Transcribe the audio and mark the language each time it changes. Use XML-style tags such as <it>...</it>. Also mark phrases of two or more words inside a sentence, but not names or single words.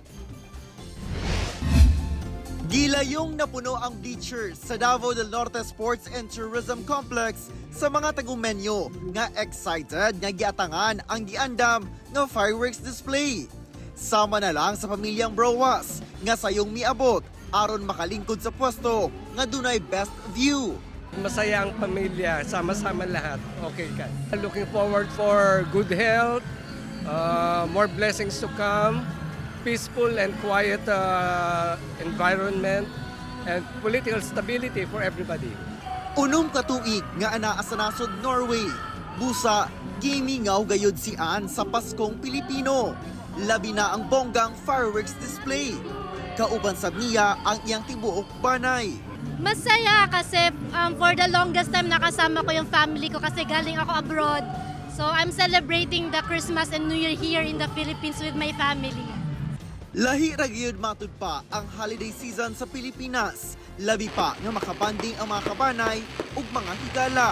<ceb>Gilayong napuno ang bleachers sa Davao del Norte Sports and Tourism Complex sa mga Tagumenyo nga excited nga giatangan ang giandam nga</ceb> <en>fireworks display.</en> <ceb>Sama na lang sa pamilyang Browas nga sayong miabot aron makalingkod sa pwesto nga dunay</ceb> <en>best view.</en> <tl>Masaya ang pamilya, sama-sama lahat. Okay ka.</tl> <en>Looking forward for good health, more blessings to come, peaceful and quiet environment, and political stability for everybody.</en> <ceb>Unom ka tuig nga anaa sa nasod Norway. Busa, gimingaw gayud si Ann sa Paskong Pilipino. Labi na ang bonggang</ceb> <en>fireworks display.</en> <ceb>Kauban sab niya ang iyang tibuok banay.</ceb> <tl>Masaya kasi</tl> <en>for the longest time</en> <tl>nakasama ko yung family ko kasi galing ako abroad.</tl> <en>So I'm celebrating the Christmas and New Year here in the Philippines with my family.</en> <ceb>Lahi ra gyud matud pa ang</ceb> <en>holiday season</en> <ceb>sa Pilipinas. Labi pa nga makabanding ang mga kabanay ug mga higala.</ceb>